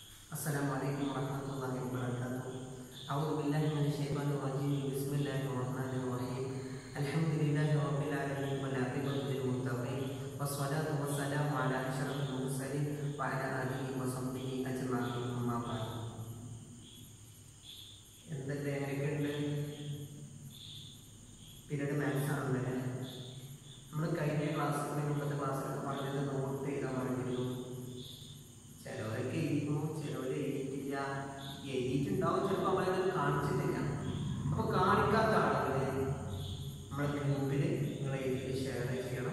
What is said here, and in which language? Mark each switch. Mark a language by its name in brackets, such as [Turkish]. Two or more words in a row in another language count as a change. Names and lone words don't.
[Arabic] السلام عليكم ورحمة الله وبركاته. أعوذ بالله من الشيطان الرجيم. بسم الله الرحمن الرحيم. الحمد لله رب العالمين والعاقبة للمتقين. والصلاة والسلام على أشرف المرسلين وعلى آله وصحبه أجمعين. أما بعد. [Malayalam] എന്തൊക്കെയുണ്ട് [English] period maths [Malayalam] ആണല്ലേ. നമ്മൾ കഴിഞ്ഞ ക്ലാസ്സിൽ മുമ്പത്തെ ക്ലാസ്സിലൊക്കെ പറഞ്ഞത് നോട്ട് ചെയ്താൽ പറഞ്ഞിരുന്നു. ചിലവരൊക്കെ എഴുതുന്നു, ചിലവർ എഴുതിയിട്ടില്ല. എഴുതിയിട്ടുണ്ടാവും, ചിലപ്പോൾ നമ്മളത് കാണിച്ചിട്ടില്ല. അപ്പോൾ കാണിക്കാത്ത ആളുകളെ നമ്മളെ ഗ്രൂപ്പിൽ നിങ്ങൾ എഴുതി ഷെയർ ചെയ്യണം.